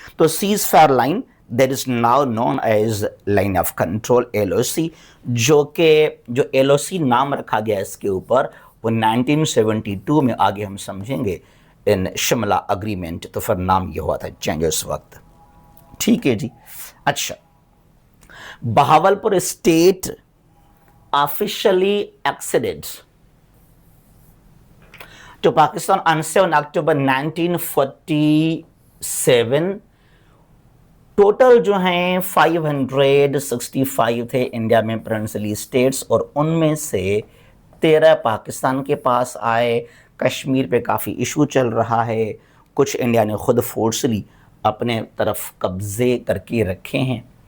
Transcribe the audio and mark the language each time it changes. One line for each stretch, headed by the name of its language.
Urdu: تو
English: ceasefire line that is now known as line of control
Urdu: LOC, جو کہ جو LOC نام رکھا گیا اس کے اوپر وہ 1972 میں آگے ہم سمجھیں گے ان شملہ اگریمنٹ, تو پھر نام یہ ہوا تھا چینج اس وقت. ٹھیک ہے جی.
English: اچھا, Bahawalpur state officially acceded to Pakistan on 7 October 1947.
Urdu: Total جو ہیں 565 تھے انڈیا میں پرنسلی اسٹیٹس, اور ان میں سے 13 پاکستان کے پاس آئے. کشمیر پہ کافی ایشو چل رہا ہے, کچھ انڈیا نے خود فورسلی اپنے طرف قبضے کر کے رکھے ہیں.